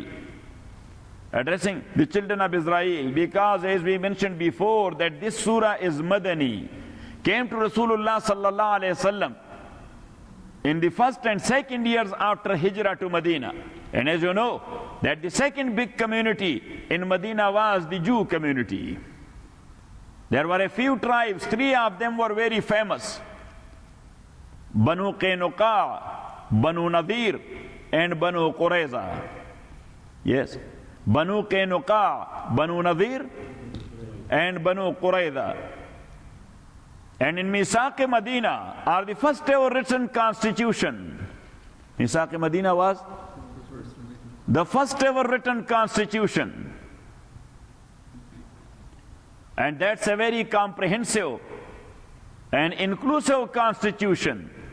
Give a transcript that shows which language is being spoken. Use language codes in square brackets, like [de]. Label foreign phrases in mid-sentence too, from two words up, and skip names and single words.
[en] Addressing the children of Israel, because as we mentioned before that this surah is Madani, came to Rasulullah [ar] صلى الله عليه وسلم [en] in the first and second years after Hijrah to Medina. And as you know, that the second big community in Medina was the Jew community. There were a few tribes, three of them were very famous: Banu Qaynuqa, Banu Nadir, and Banu Qurayza. Yes, Banu Qaynuqa, Banu Nadir, and Banu Qurayza. And in Misaq Medina are the first ever written constitution. Misaq Medina was the first ever written constitution. And that's a very comprehensive and inclusive constitution.